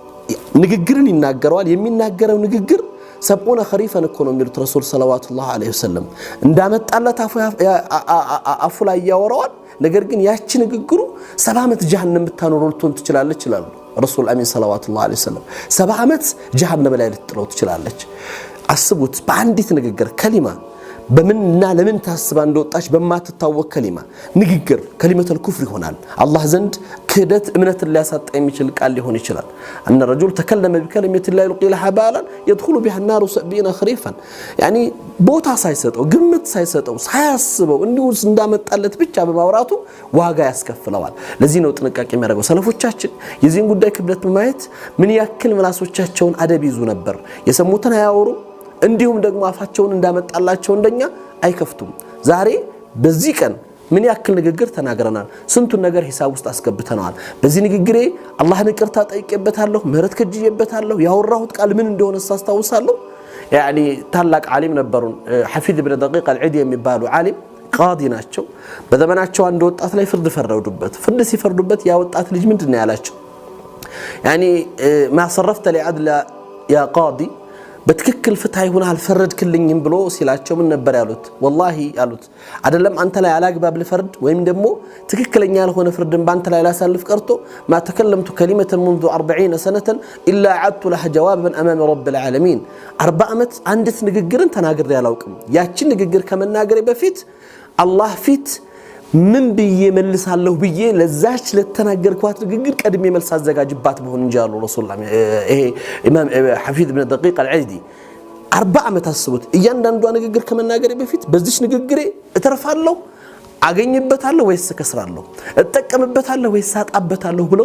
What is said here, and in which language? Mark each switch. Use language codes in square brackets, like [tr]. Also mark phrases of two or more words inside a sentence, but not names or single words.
[am] ንግግርን ይናገራል የሚናገረው ንግግር [ar] سبعين خريفا [am] እኮ ነው የሚሉት ረሱል [ar] صلى الله عليه وسلم [am] እንዳመጣለት አፉ ላይ ያወራዋል ነገር ግን ያቺ ንግግሩ 70 ዓመት ጀሃነም ብታኖረው ልትሆን ትችላለች ይላሉ ረሱል አሚን [ar] صلى الله عليه وسلم [am] 70 ዓመት ጀሃነም ላይ ልትጥለው ትችላለች አስቡት በአንዲት ንግግር ከሊማ በምንና ለምን ታስባ እንደወጣች በማትታወቅ ከሊማ ንግግር [ar] كلمة الكفر [am] ይሆናል አላህ ዘንድ ክህደት እምነትን ሊያሳጣ የሚችል ቃል ሊሆን ይችላል [ar] أن الرجل تكلم بكلمة لا يلقي لها بالا يدخل بها النار 70 خريفا يعني [am] ቦታ ሳይሰጠው ግምት ሳይሰጠው ሳያስበው እንዲሁ እንዳመጣለት ብቻ በማውራቱ ዋጋ ያስከፍለዋል ለዚህ ነው ጥንቃቄ የሚያደርገው ሰለፎቻችን የዚህን ጉዳይ ክብደት በማየት ምን ያክል ምላሶቻቸውን አደብ ይዙ ነበር የሰሙትን አያወሩ እንዲሁም ደግሞ አፋቸውን እንዳመጣላቸው እንደኛ አይከፍቱም ዛሬ በዚህ ቀን ምን ያክል ንግግር ተናግረናል ስንቱ ነገር ሂሳብ ውስጥ አስገብተናል በዚህ ንግግሬ አላህን ይቅርታ ጠይቄበታለሁ ምህረት ከጅዬበታለሁ ያወራሁት ቃል ምን እንደሆነ ሳስታውሳለሁ يعني ታላቅ ዓሊም ነበሩን ሐፊዝ ኢብኑ ደቂቅ አልዒዲ የሚባሉ ዓሊም ቃዲ ናቸው በዘመናቸው አንድ ወጣት ላይ ፍርድ ፈረዱበት ፍርድ ሲፈርዱበት ያ ወጣት ልጅ ምንድነው ያላቸው [ar] يعني ما صرفت لعدل يا قاضي [am] በትክክል ፍትሃ ይሁን አልፈረድክልኝም ብሎ ሲላቸው ምን ነበር ያሉት والله ያሉት አይደለም አንተ ላይ አላግባብ ለፈርድ ወይም ደግሞ ትክክለኛ ያልሆነ ፍርድን ባንተ ላይ ላሳልፍ ቀርቶ [ar] ما تكلمت كلمه منذ 40 سنه الا عدت لها جوابا امام رب العالمين [am] 40 ዓመት አንዲት ንግግርን ተናግሬ ያላውቅም ያቺ ንግግር ከመናገሬ በፊት አላህ ፊት ምን ብዬ መልሳለሁ ብዬ ለዛች ለተናገርኳት ንግግር ቀድሜ መልስ አዘጋጅባት በሆነ እንጂ አሉ ረሱላህ ይሄ ኢማም ሐፊዝ ኢብኑ ደቂቅ አልዒዲ 40 ዓመት አስቡት እያንዳንዷ ንግግር ከመናገሬ በፊት በዚች ንግግሬ እተርፋለሁ አገኝበታለሁ ወይስ ከስራለሁ እጠቀምበታለሁ ወይስ አጣበታለሁ ብለው